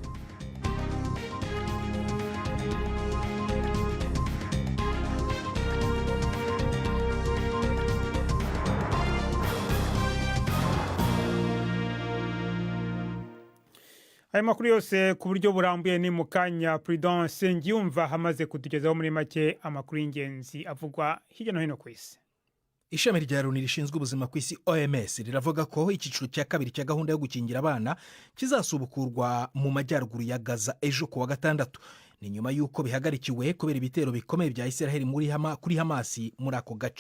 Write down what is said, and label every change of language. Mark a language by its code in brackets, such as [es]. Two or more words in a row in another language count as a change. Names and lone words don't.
[rw] Aya makuru yose ku buryo burambuye ni mukanya Prudence Ngiyumva hamaze kutugezaho muri make amakuru y'ingenzi avugwa hirya no hino kwisi. Ishami rya Loni rishinzwe ubuzima kwisi OMS riravuga ko icyiciro cya kabiri cya gahunda yo gukingira abana kizasubukurwa mu majyaruguru ya Gaza ejo ku wa gatandatu. Ni nyuma yuko bihagarikiwe kubera ibitero bikomeye bya Israel kuri Hamasi muri ako gace.